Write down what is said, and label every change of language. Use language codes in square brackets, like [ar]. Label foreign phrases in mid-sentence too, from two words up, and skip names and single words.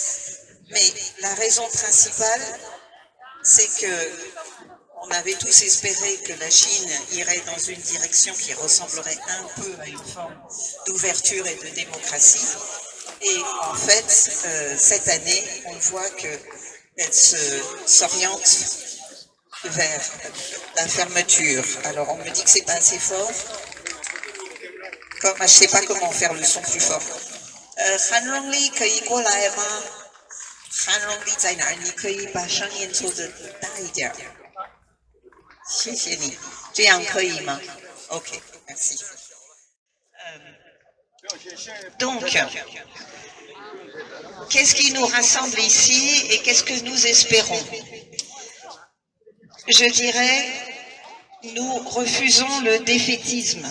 [fr] Mais la raison principale, c'est que on avait tous espéré que la Chine irait dans une direction qui ressemblerait un peu à une forme d'ouverture et de démocratie. Et en fait, cette année, on voit qu'elle s'oriente vers la fermeture. Alors on me dit que c'est pas assez fort. Comme je sais pas comment faire le son plus fort. [zh] 韩荣丽可以过来吗？韩荣丽在哪儿？你可以把声音做得大一点。谢谢你，这样可以吗 ？ [fr] OK, merci. Donc, qu'est-ce qui nous rassemble ici et qu'est-ce que nous espérons? Je dirais, nous refusons le défaitisme.